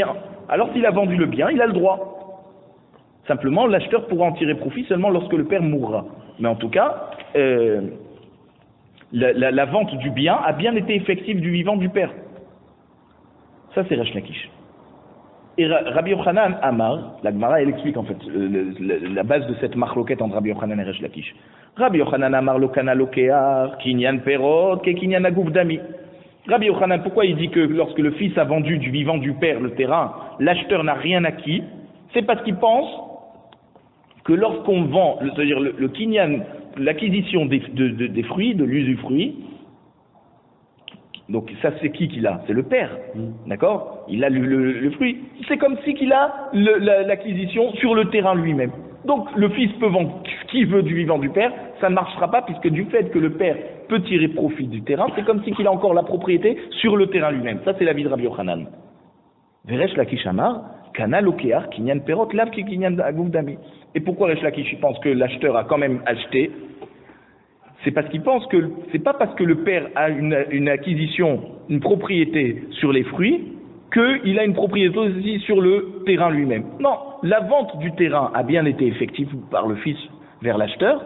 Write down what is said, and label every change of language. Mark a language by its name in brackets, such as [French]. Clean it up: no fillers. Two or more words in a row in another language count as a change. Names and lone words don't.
[French] Alors s'il a vendu le bien, il a le droit. Simplement, l'acheteur pourra en tirer profit seulement lorsque le père mourra. Mais en tout cas, la vente du bien a bien été effective du vivant du père. Ça c'est Resh Lakish. Et Rabbi Yochanan Amar, la Gemara elle explique en fait la base de cette marloquette entre Rabbi Yochanan et Resh Lakish. [Aramaic] Rabbi Yochanan Amar לא קנה לוקח, קנין פירות, כקנין הגוף דמי. [French] Rabbi Yochanan, pourquoi il dit que lorsque le fils a vendu du vivant du père le terrain, l'acheteur n'a rien acquis? C'est parce qu'il pense que lorsqu'on vend, c'est-à-dire le kinyan, l'acquisition des fruits, de l'usufruit, donc ça c'est qui l'a? C'est le père, d'accord? Il a le fruit. C'est comme si qu'il a l'acquisition sur le terrain lui-même. Donc le fils peut vendre ce qu'il veut du vivant du père, ça ne marchera pas puisque du fait que le père peut tirer profit du terrain, c'est comme si qu'il a encore la propriété sur le terrain lui-même. Ça c'est l'avis de Rabbi Yochanan. [Aramaic] וריש לקיש אמר, קנה לוקח קנין פירות לאו כקנין הגוף דמי. [French] Et pourquoi Resh Lakish pense que l'acheteur a quand même acheté? C'est parce qu'il pense que c'est pas parce que le père a une acquisition, une propriété sur les fruits, qu'il a une propriété aussi sur le terrain lui-même. Non, la vente du terrain a bien été effective par le fils vers l'acheteur.